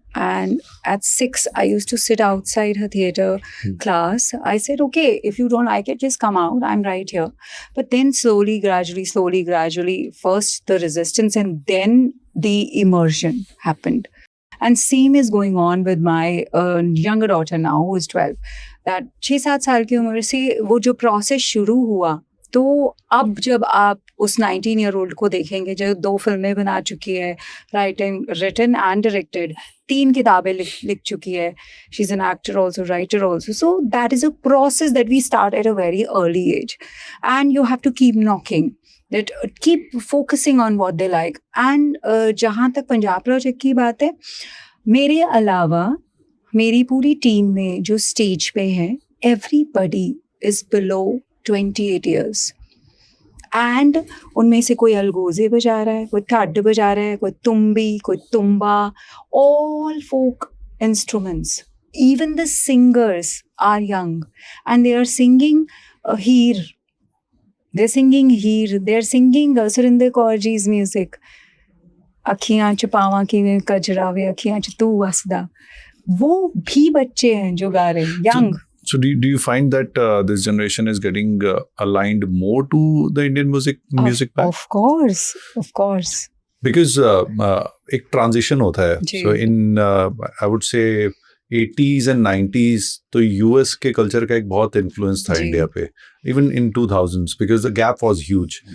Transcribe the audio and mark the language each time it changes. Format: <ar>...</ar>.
<en>And at 6, I used to sit outside her theater class. I said, okay, if you don't like it, just come out. I'm right here. But then slowly, gradually, first the resistance and then the immersion happened. And same is going on with my younger daughter now, who is 12.</en> <hi>That 6-7 साल की उम्र से वो जो process शुरू हुआ, तो अब जब आप उस 19-year-old को देखेंगे जो 2 फिल्में बना चुकी है,</hi> <en>written and directed,</en> <hi>3 किताबें लिख चुकी है,</hi> <en>she's an actor also, writer also. So that is a process that we start at a very early age. And you have to keep knocking. That keep focusing on what they like.</en> <hi>And जहाँ तक Punjab project की बात है, मेरे अलावा मेरी पूरी team में जो स्टेज पे है,</hi> <en>everybody is below 28 years.</en> <hi>And उनमें से कोई अलगोजे बजा रहा है, कोई ठड्ड बजा रहा है, कोई तुम्बी, कोई तुम्बा,</hi> <en>all folk instruments. Even the singers are young and they are singing Heer. They're singing Heer. They're singing Surinder Kaur ji's music.</en> <pa>अखियां च पावां किवें कजरा वे अखियां च तू वसदा.</pa> <hi>वो भी बच्चे हैं जो गा रहे हैं, young.</hi> <en>So do you find that this generation is getting aligned more to the Indian music back? Of course.</en> <hi>Because एक transition होता है. जी.</hi> <en>So in I would say 80s and 90s तो US के culture</en> <hi>का एक बहुत</hi> <en>influence था</en> <hi>जी. India पे.</hi> <en>Even in 2000s because the gap was huge.</en>